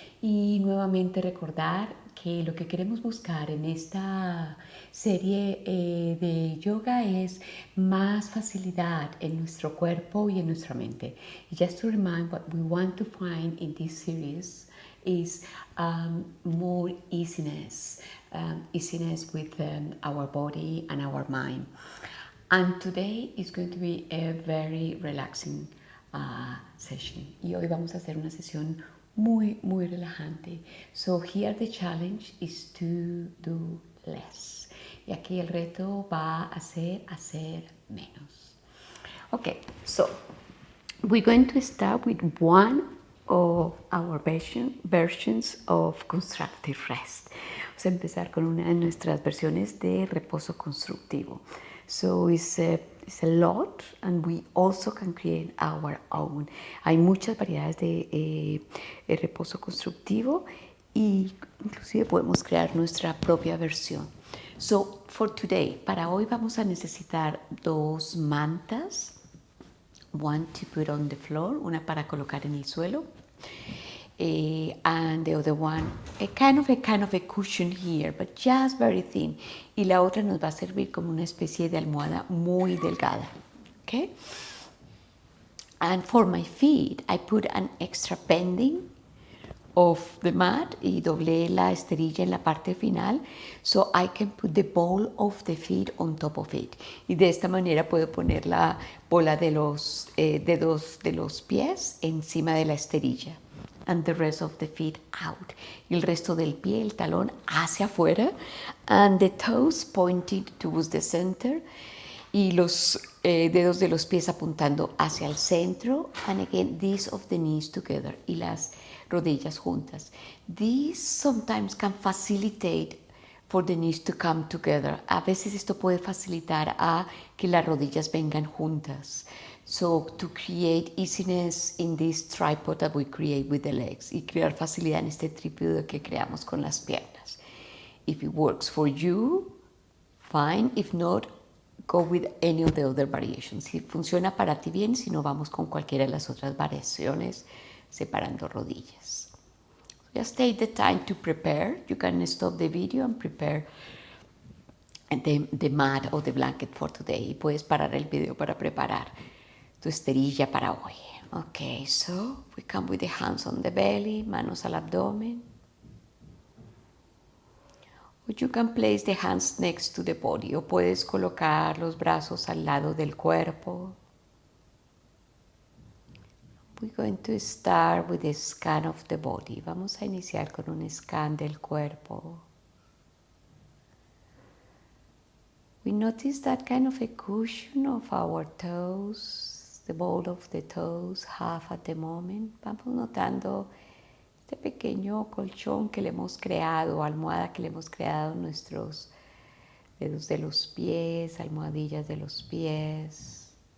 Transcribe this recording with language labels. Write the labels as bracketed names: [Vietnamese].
[Spanish] Y nuevamente recordar que lo que queremos buscar en esta serie de yoga es más facilidad en nuestro cuerpo y en nuestra mente. [English] Just to remind, what we want to find in this series is more easiness, easiness with our body and our mind. And today is going to be a very relaxing session. [Spanish] Y hoy vamos a hacer una sesión muy relajante. [English] So here the challenge is to do less. [Spanish] Y aquí el reto va a ser hacer menos. [English] Okay, so we're going to start with one of our versions of Constructive Rest. [Spanish] Vamos a empezar con una de nuestras versiones de reposo constructivo. [English] So it's a lot, and we also can create our own. [Spanish] Hay muchas variedades de reposo constructivo y inclusive podemos crear nuestra propia versión. [English] So for today, [Spanish] para hoy vamos a necesitar dos mantas. [English] One to put on the floor, [Spanish] una para colocar en el suelo, [English] and the other one, a kind of a cushion here, but just very thin. [Spanish] Y la otra nos va a servir como una especie de almohada muy delgada. [English] Okay? And for my feet, I put an extra bending of the mat [Spanish] y doblé la esterilla en la parte final, [English] so I can put the ball of the feet on top of it. [Spanish] Y de esta manera puedo poner la bola de los dedos de los pies encima de la esterilla. [English] And the rest of the feet out. [Spanish] Y el resto del pie, el talón, hacia afuera. [English] And the toes pointed towards the center. [Spanish] Y los dedos de los pies apuntando hacia el centro. [English] And again, these of the knees together. [Spanish] Y las rodillas juntas. [English] This sometimes can facilitate for the knees to come together. [Spanish] A veces esto puede facilitar a que las rodillas vengan juntas. [English] So to create easiness in this tripod that we create with the legs. [Spanish] Y crear facilidad en este trípode que creamos con las piernas. [English] If it works for you, fine. If not, go with any of the other variations. [Spanish] Si funciona para ti bien, si no, vamos con cualquiera de las otras variaciones separando rodillas. [English] Just take the time to prepare. You can stop the video and prepare the mat or the blanket for today. [Spanish] Y puedes parar el video para preparar tu esterilla para hoy. [English] Okay, so we come with the hands on the belly, [Spanish] manos al abdomen. [English] Or you can place the hands next to the body. [Spanish] O puedes colocar los brazos al lado del cuerpo. [English] We're going to start with a scan of the body. [Spanish] Vamos a iniciar con un scan del cuerpo. [English] We notice that kind of a cushion of our toes, the ball of the toes, half at the moment. [Spanish] Vamos notando este pequeño colchón que le hemos creado, almohada que le hemos creado en nuestros dedos de los pies, almohadillas de los pies.